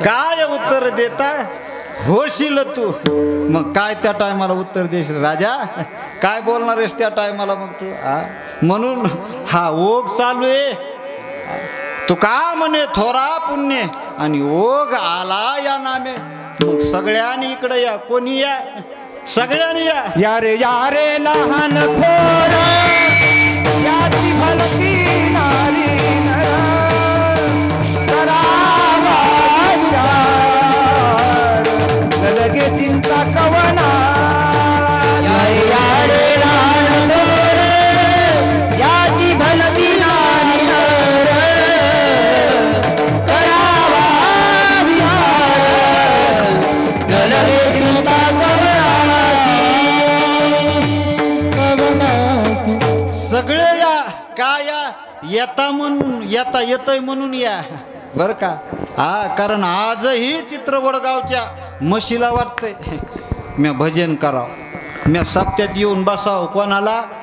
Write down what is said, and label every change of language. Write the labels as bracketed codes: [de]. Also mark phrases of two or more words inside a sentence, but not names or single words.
[mr] काय उत्तर देता होशील तू मग काय त्या टायमाला उत्तर देशील राजा काय बोलणार आहेस त्या टायमाला मग तू म्हणून हा ओघ चालू आहे तू का म्हणे थोरा पुण्य आणि ओघ आला या नामे मग सगळ्यांनी इकडे या कोणी या सगळ्यांनी या यारे लहान थोर याची भलती नारी नर करावा लगे चिंता कवना यारे लहान थोर याची भलती नारी नर करावा लगे चिंता सगळे या का या येता म्हणून येता येतोय म्हणून या बर का कारण आजही चित्रवडगावच्या म्हशीला वाटतंय मी भजन करावं मी सप्त्यात येऊन बसावं कोणाला